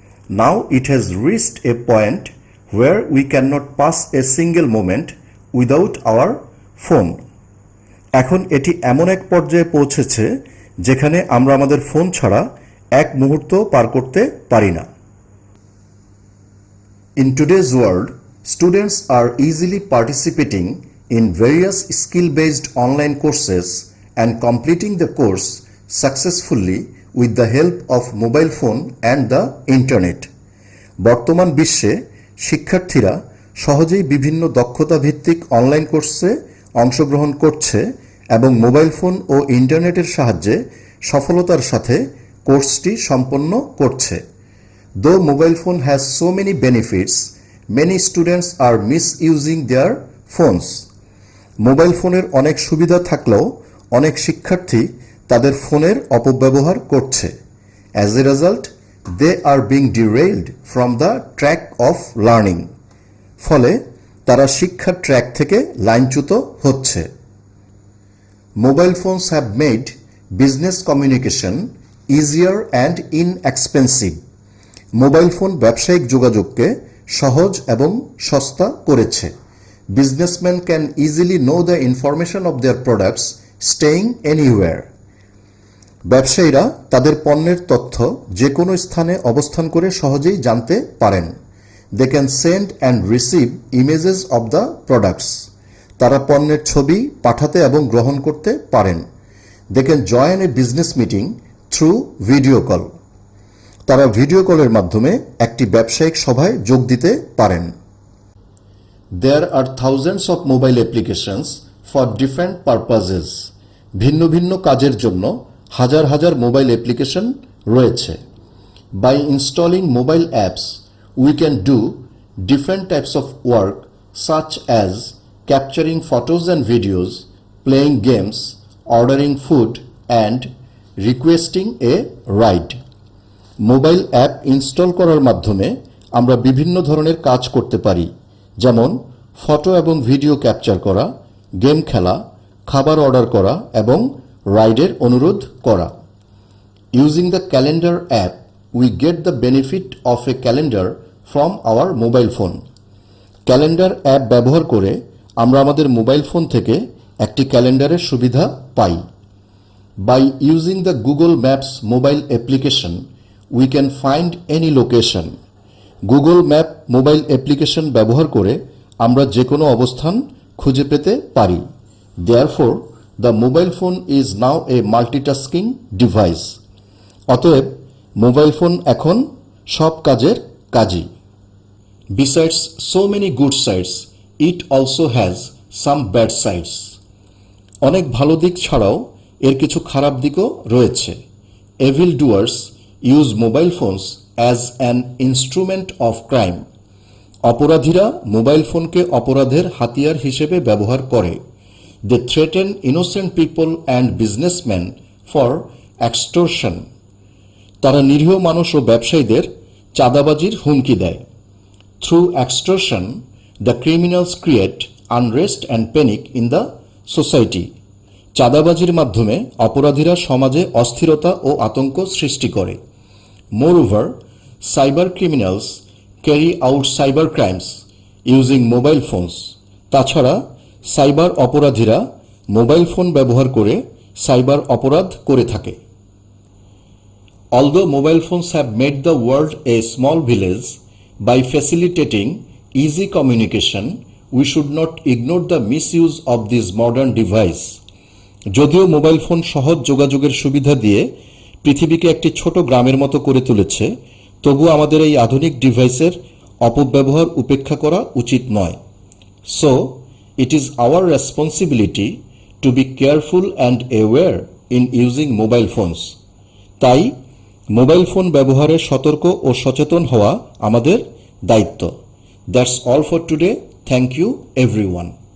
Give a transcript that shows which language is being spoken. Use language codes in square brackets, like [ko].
[en] Now it has reached a point where we can not pass a single moment without our phone. [bn] এখন এটি এমন এক পর্যায়ে পৌঁছেছে যেখানে আমরা আমাদের ফোন ছাড়া এক মুহূর্ত পার করতে পারি না। [en] In today's world, students are easily participating in various skill-based online courses and completing the course successfully with the help of mobile phone and the internet. [bn] বর্তমান বিশ্বে শিক্ষার্থীরা সহজেই বিভিন্ন দক্ষতা ভিত্তিক অনলাইন কোর্সে অংশগ্রহণ করছে এবং মোবাইল ফোন ও ইন্টারনেটের সাহায্যে সফলতার সাথে কোর্সটি সম্পন্ন করছে। [en] Though mobile phone has so many benefits, many students are misusing their phones. [bn] Mobile ফোনের অনেক সুবিধা থাকলেও অনেক শিক্ষার্থী তাদের ফোনের অপব্যবহার করছে। [en] As a result, they are being derailed from the track of learning. [bn] ফলে তারা শিক্ষার ট্র্যাক থেকে লাইনচ্যুত হচ্ছে। [en] Mobile phones have made business communication easier and inexpensive. [bn] Mobile phone ব্যবসায়িক যোগাযোগকে সহজ এবং সস্তা করেছে। [en] Businessman can easily know the information of their products staying anywhere. [bn] ব্যবসায়ীরা তাদের পণ্যের তথ্য যে কোনো স্থানে অবস্থান করে সহজেই জানতে পারেন। [en] They can send and receive images of the products. [bn] তারা পণ্যের ছবি পাঠাতে এবং গ্রহণ করতে পারেন। [en] They can join a business meeting through video call. [bn] তারা ভিডিও কলের মাধ্যমে একটি ব্যবসায়িক সভায় যোগ দিতে পারেন। [en] There are thousands of mobile applications for different purposes. [bn] ভিন্ন ভিন্ন কাজের জন্য হাজার হাজার মোবাইল অ্যাপ্লিকেশন রয়েছে। [en] By installing mobile apps, we can do different types of work such as capturing photos and videos, playing games, ordering food, and requesting a ride. [bn] Mobile app install করার মাধ্যমে আমরা বিভিন্ন ধরনের কাজ করতে পারি, যেমন ফটো এবং ভিডিও ক্যাপচার করা, গেম খেলা, খাবার অর্ডার করা এবং রাইডের অনুরোধ করা। [en] Using the calendar app, we get the benefit of a calendar from our mobile phone. [bn] Calendar app ব্যবহার করে আমরা আমাদের মোবাইল ফোন থেকে একটি ক্যালেন্ডারের সুবিধা পাই। [en] By using the Google Maps mobile application, we can find any location. [bn] Google map mobile application ব্যবহার করে আমরা যে কোনো অবস্থান খুঁজে পেতে পারি। [en] Therefore the mobile phone is now a multitasking device. [bn] অতএব মোবাইল ফোন এখন সব কাজের কাজী। [en] Besides so many good sides, it also has some bad sides. [bn] অনেক ভালো দিক ছাড়াও এর কিছু খারাপ দিকও রয়েছে। [en] Evil doers use mobile phones as an instrument of crime. [bn] অপরাধীরা মোবাইল ফোনকে অপরাধের হাতিয়ার হিসেবে ব্যবহার করে। [en] They threaten innocent people and businessmen for extortion. [bn] তারা নিরীহ মানুষ ও ব্যবসায়ীদের চাঁদাবাজির হুমকি দেয়। [en] Through extortion, the criminals create unrest and panic in the society. [bn] চাঁদাবাজির মাধ্যমে অপরাধীরা সমাজে অস্থিরতা ও আতঙ্ক সৃষ্টি করে। [en] Moreover, cyber criminals carry out cyber crimes using mobile phones. [bn] তাছাড়া সাইবার অপরাধীরা মোবাইল ফোন ব্যবহার করে সাইবার অপরাধ করে থাকে। [en] Although mobile phones have made the world a small village, by facilitating easy communication, we should not ignore the misuse of this modern device. [bn] যদিও mobile phone সহজ যোগাযোগের সুবিধা দিয়ে পৃথিবীকে একটি ছোট গ্রামের মতো করে তুলেছে, তবু আমাদের এই আধুনিক ডিভাইসের অপব্যবহার উপেক্ষা করা উচিত নয়। [en] So, it is our responsibility to be careful and aware in using mobile phones. [bn] তাই মোবাইল ফোন ব্যবহারে সতর্ক ও সচেতন হওয়া আমাদের দায়িত্ব। [en] That's all for today. Thank you everyone.